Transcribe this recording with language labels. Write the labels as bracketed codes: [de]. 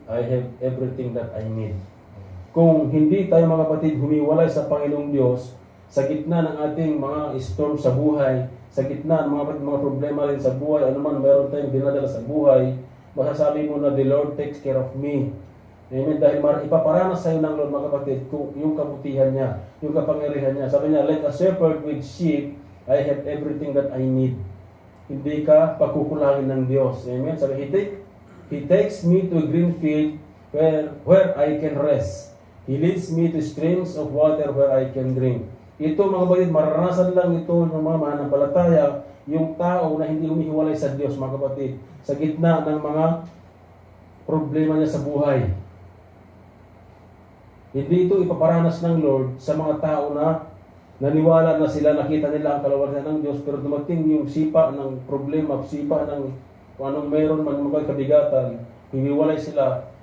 [en] I have everything that I need. [tl] Kung hindi tayo mga kapatid humiwalay sa Panginoong Diyos, sa gitna ng ating mga storm sa buhay, sa gitna ng mga problema rin sa buhay, anuman meron tayong dinadala sa buhay, masasabi mo na [en] the Lord takes care of me. [tl] Amen. Dahil ipaparanas sa iyo ng Lord mga kapatid kung yung kabutihan niya, yung kapangyarihan niya. Sabi niya, [en] like a shepherd with sheep, I have everything that I need. [tl] Hindi ka pakukulangin ng Diyos. Amen. [en] Sabi, He takes me to a green field where I can rest. He leads me to streams of water where I can drink. [tl] Ito mga kapatid, maranasan lang ito ng mga mananampalataya, yung tao na hindi humihiwalay sa Diyos mga kapatid, sa gitna ng mga problema niya sa buhay. Hindi ito ipaparanas ng Lord sa mga tao na naniwala na sila, nakita nila ang kalawasan ng Diyos, pero dumating yung sipa ng problema, sipa ng kung anong meron man mga kabigatan, humiwalay sila.